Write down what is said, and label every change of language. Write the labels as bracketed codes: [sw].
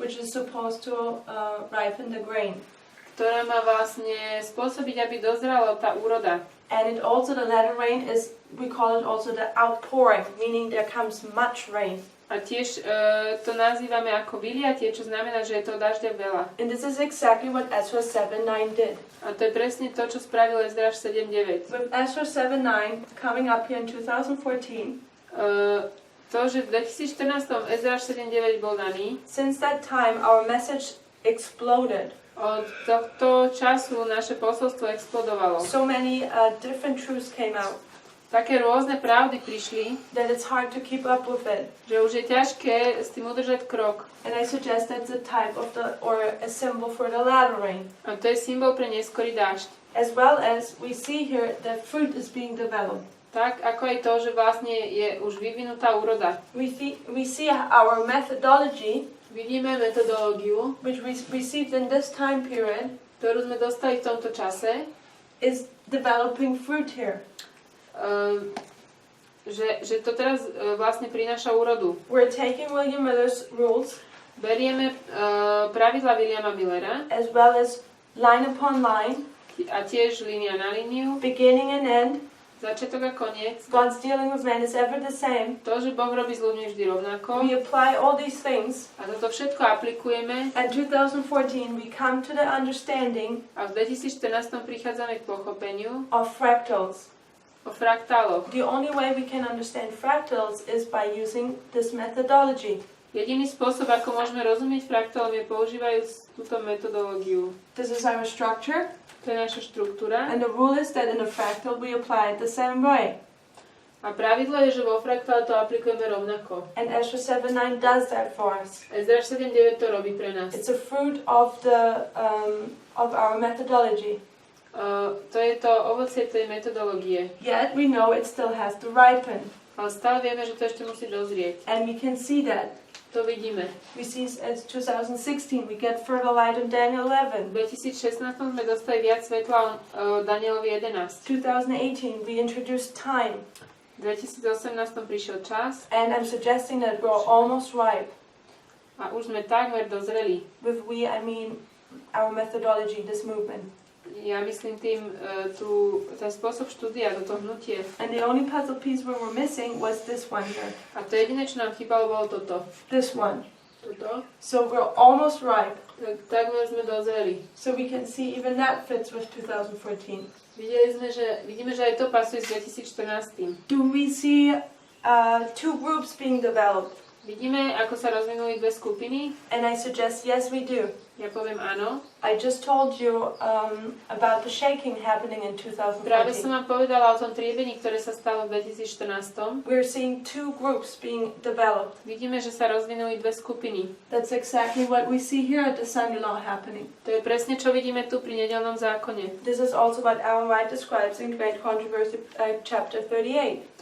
[en] which is supposed to ripen the grain. [sk] ktorá má vlastne spôsobiť, aby dozrela tá úroda. [en] And it also, the latter rain is, we call it also the outpouring, meaning there comes much rain. [sk] A tiež to nazývame ako vyliatie, čo znamená, že je to dažďa veľa. [en] And this is exactly what Ezra 7:9 did. [sk] A to je presne to, čo spravil Ezráš 7.9. [en] With Ezra 7:9 coming up here in 2014, [sk] To, že v 2014 Ezráš 7.9 bol daný, [en] since that time our message exploded. [sk] od tohto času naše posolstvo explodovalo. [en] So many different truths came out [sk] Také rôzne pravdy prišli, [en] that it's hard to keep up with it. [sk] že už je ťažké s tým udržať krok. [en] And I suggest that's a type of or a symbol for the latter rain. [sk] A to je symbol pre neskorý dážď. [en] As well as we see here that fruit is being developed. [sk] Tak ako aj to, že vlastne je už vyvinutá úroda. [en] We see our methodology, [sk] Vidíme metodológiu, [en] which we received in this time period, [sk] ktorú sme dostali v tomto čase, [en] is developing fruit here. [sk] Že to teraz vlastne prináša úrodu. [en] We're taking William Miller's rules, [sk] Berieme pravidla Williama Millera [en] as well as line upon line, [sk] a tiež línia na líniu, [en] beginning and end. [sk] začiatok a koniec. [en] God's dealing with man is ever the same. [sk] To, že Boh robí s ľuďmi vždy rovnako. [en] We apply all these things. [sk] A toto všetko aplikujeme. [en] And 2014 we come to the understanding [sk] A v 2014 prichádzame k pochopeniu [en] of fractals. [sk] o fraktáloch. [en] The only way we can understand fractals is by using this methodology. [sk] Jediný spôsob, ako môžeme rozumieť fraktálom, je používajúc túto metodológiu. [en] This is our structure. [sk] To je naša štruktúra. [en] And the rule is that in a fractal we apply it the same way. [sk] A pravidlo je, že vo fraktále to aplikujeme rovnako. [en] And Ezra 7:9 does that for us. [sk] Ezráš 7.9 to robí pre nás. [en] It's a fruit of of our methodology. [sk] To je to ovocie tej metodológie. [en] Yet we know it still has to ripen. [sk] Ale stále vieme, že to ešte musí dozrieť. [en] And we can see that. [sk] To vidíme. [en] We see as 2016 we get further light in Daniel 11. [sk] V 2016 sme dostali viac svetla o Danielovi 11. [en] 2018 we introduced time. [sk] V 2018 prišiel čas [en] And I'm suggesting that we're almost ripe. [sk] a už sme takmer dozreli. [en] With we, I mean our methodology, this movement. [sk] Ja myslím tým ten spôsob štúdia, toto hnutie. [en] And the only puzzle piece we were missing was this one here. [sk] A to jediné, čo nám chýbalo, bolo toto. [en] This one. [sk] Toto. [en] So we're almost ripe. [sk] Takmer sme dozreli. [en] So we can see even that fits with 2014. [sk] Vidíme, že aj to pasuje s 2014. [en] Do we see two groups being developed? [sk] Vidíme, ako sa rozvinuli dve skupiny. [en] And I suggest yes, we do. [sk] Ja poviem áno. [en] I just told you about the shaking happening in [sk] Práve som [en] 2014. [sk] vám povedala o tom triebení, ktoré sa stalo v 2014. [en] We're seeing two groups being developed. [sk] Vidíme, že sa rozvinuli dve skupiny. [en] That's exactly what we see here at the Sunday law happening. [sk] To je presne, čo vidíme tu pri Nedeľnom zákone. [en] This is also what Ellen White describes in Great Controversy, chapter 38.